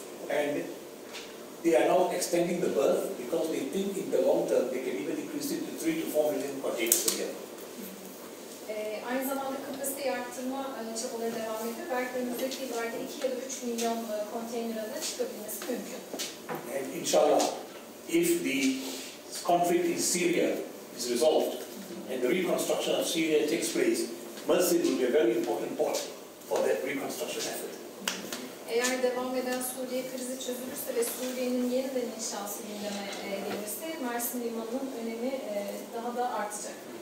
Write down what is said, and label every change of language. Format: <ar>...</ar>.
<en>And they are now extending the berth because they think in the long term they can even increase it to 3 to 4 million containers a year.</en> <tr>Aynı zamanda kapasiteyi arttırma çabaları devam ediyor. Belki önümüzdeki yıllarda 2 ya da 3 milyon konteynere de çıkabilmesi mümkün.</tr> <en>And inshallah, if the conflict in Syria is resolved and the reconstruction of Syria takes place, Mersin will be a very important port for that reconstruction effort.</en> <tr>Eğer devam eden Suriye krizi çözülürse ve Suriye'nin yeniden inşası gündeme gelirse Mersin Limanı'nın önemi daha da artacak.</tr>